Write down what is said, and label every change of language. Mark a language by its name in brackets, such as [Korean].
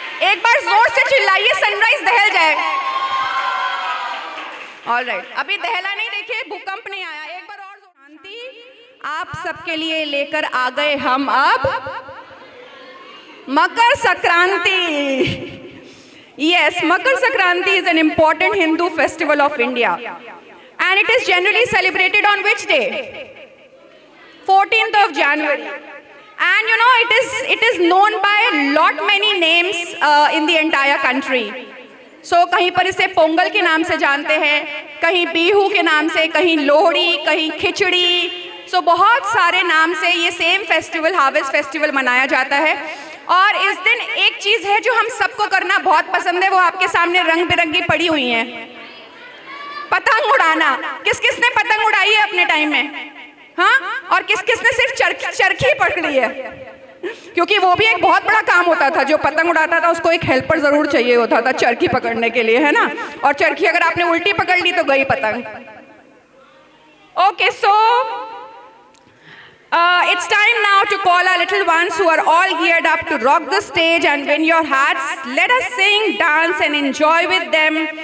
[Hindi] एक बार जोर से चिल्लाइए, सनराइज दहल जाए। ऑलराइट, अभी दहला नहीं, देखिए भूकंप नहीं आया, एक बार और शांति। आप सबके लिए लेकर आ गए हम अब Makar Sankranti. [English] Yes, Makar Sankranti is an important Hindu festival of India, and it is generally celebrated on which day? 14th of January. And you know, it is known by lot many names in the entire country. [Hindi] So कहीं पर इसे पोंगल के नाम से जानते हैं, कहीं बीहू के नाम से, कहीं लोहड़ी, कहीं खिचड़ी। So बहुत सारे नाम से ये सेम फेस्टिवल, हार्वेस्ट फेस्टिवल मनाया जाता है। और इस दिन एक चीज है जो हम सबको करना बहुत पसंद है, वो आपके सामने रंग बिरंगी पड़ी हुई है, पतंग उड़ाना। किस किस ने पतंग उड़ाई है अपने टाइम में? हाँ, और किस किस ने सिर्फ चरखी पकड़ी है? क्योंकि वो भी एक बहुत बड़ा काम होता था, जो पतंग उड़ाता था उसको एक हेल्पर जरूर चाहिए होता था चरखी पकड़ने के लिए, है ना? और चरखी अगर आपने उल्टी पकड़ ली तो गई पतंग। [English] Okay, so it's time now to call our little ones who are all geared up to rock the stage and win your hearts. Let us sing, dance and enjoy with them.